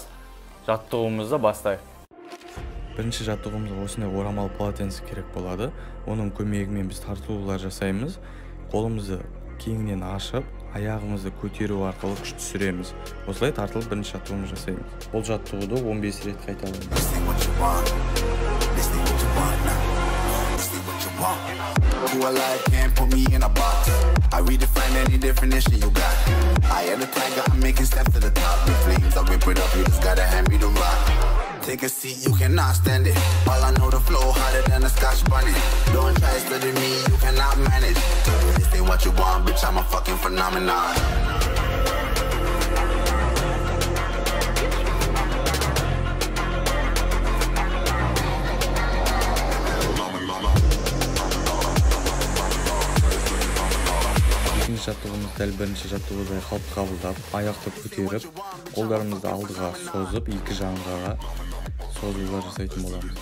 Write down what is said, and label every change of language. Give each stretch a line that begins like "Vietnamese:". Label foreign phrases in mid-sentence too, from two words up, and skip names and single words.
Kazakh: Жаттығуымызды бастайық. Бірінші жаттығуымызда осындай орамал полотенце керек болады. Оның көмегімен біз тартылулар жасаймыз. Қолымызды кеңінен ашып, аяғымызды көтеру арқылы күш түсіреміз. Осылай тартылып бірінші жаттығуымызды жасаймыз. Бұл жаттығуды 15 рет қайталамыз.
English: Who alive can't put me in a box. I redefine any definition you got. I am the tiger, I'm making steps to the top. The flames, I whip it up, you just gotta hand me the rock. Take a seat, you cannot stand it. All I know, the flow harder than a Scotch bunny. Don't try studying me, you cannot manage. This ain't what you want, bitch, I'm a fucking phenomenon.
Kazakh: Жаттығымыз дәл бірінші жаттығудай қалып қабылдап, аяқты көтеріп, қолдарымызды алдыға созып, екі жағаға созулар жасайтын боламыз.